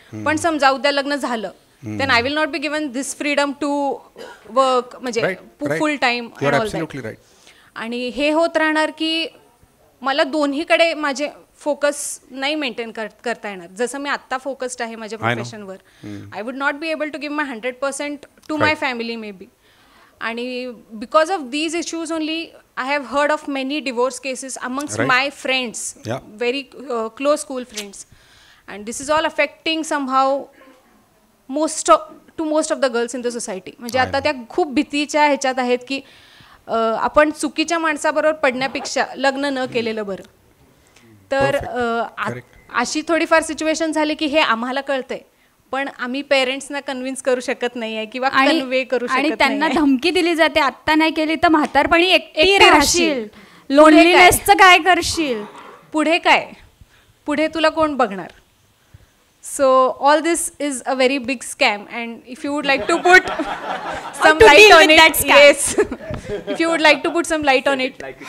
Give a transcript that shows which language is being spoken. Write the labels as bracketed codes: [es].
[mr] पण समजा उद्या लग्न झालं [en] then I will not be given this freedom to work [mr] म्हणजे फुल टाइम. आणि हे होत राहणार की मला दोन्हीकडे माझे फोकस नाही मेंटेन करता येणार. जसं मी आत्ता फोकस्ड आहे माझ्या प्रोफेशनवर, [en] I would not be able to give my 100% to my family maybe. [mr] आणि [en] Because of these issues only I have heard of many divorce cases amongst my friends, very close school friends. And this is all affecting somehow most of the girls in the society. [mr] म्हणजे आता त्या खूप भीतीच्या ह्याच्यात आहेत की आपण चुकीच्या माणसाबरोबर पडण्यापेक्षा लग्न न केलेलं बरं. तर अशी थोडीफार सिच्युएशन झाली की हे आम्हाला कळतंय पण आम्ही पेरेंट्सना कन्व्हिन्स करू शकत नाहीये किंवा कन्वे करू शकत नाही. आणि त्यांना धमकी दिली जाते, आत्ता नाही केली तर म्हातारपणी एकटी राहशील, लोनलीनेसचं काय करशील, पुढे तुला कोण बघणार. [en] So all this is a very big scam, and if you would like to put some light on it, yes, if you would like to put some light on it.